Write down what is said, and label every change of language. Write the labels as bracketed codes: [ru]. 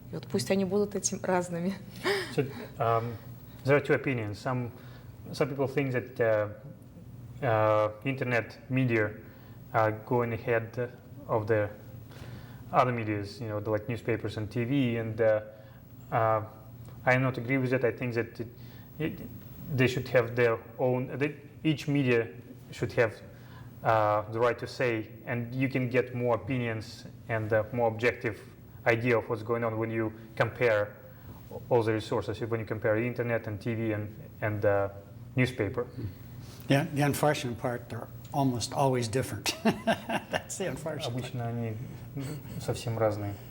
[ru] И вот пусть они будут этим разными. [en] So, there are two opinions. Some people think that internet media are going ahead of the other medias, like newspapers and TV, and I not agree with that. I think that they should have their own. Each media should have the right to say, and you can get more opinions and a more objective idea of what's going on when you compare all the resources. When you compare the internet and TV and newspaper. Yeah, the unfortunate part, they're almost always different. That's the unfortunate part. [ru] Обычно они совсем разные.